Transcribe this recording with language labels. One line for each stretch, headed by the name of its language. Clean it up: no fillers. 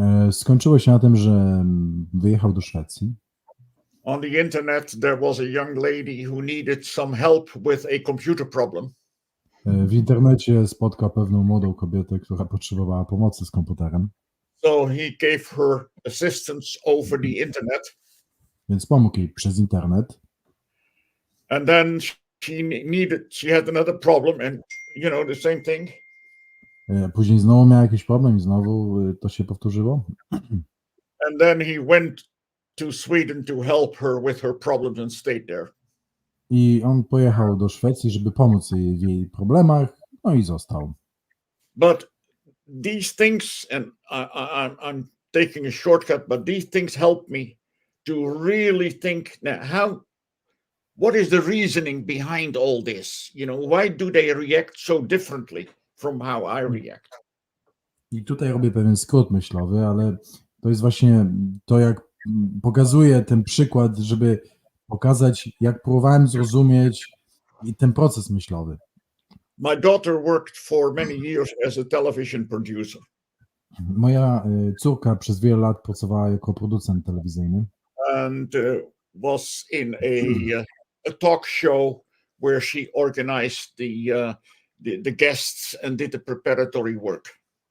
Polish: Skończyło się na tym, że wyjechał do Szwecji.
English: On the internet there was a young lady who needed some help with a computer problem.
Polish: W internecie spotkał pewną młodą kobietę, która potrzebowała pomocy z komputerem.
English: So he gave her assistance over the internet.
Polish: Więc pomógł jej przez internet.
English: And then she had another problem, and the same thing.
Polish: Później znowu miał jakiś problem i znowu to się powtórzyło.
English: And then he went to Sweden to help her with her problems and stayed there.
Polish: I on pojechał do Szwecji, żeby pomóc jej w jej problemach, no i został.
English: But these things, and I'm taking a shortcut, but these things helped me to really think now, what is the reasoning behind all this? Why do they react so differently from how I react?
Polish: I tutaj robię pewien skrót myślowy, ale to jest właśnie to, jak pokazuję ten przykład, żeby pokazać, jak próbowałem zrozumieć i ten proces myślowy.
English: My daughter worked for many years as a television producer.
Polish: Moja córka przez wiele lat pracowała jako producent telewizyjny
English: And was in a talk show where she organized the guests and did the preparatory work.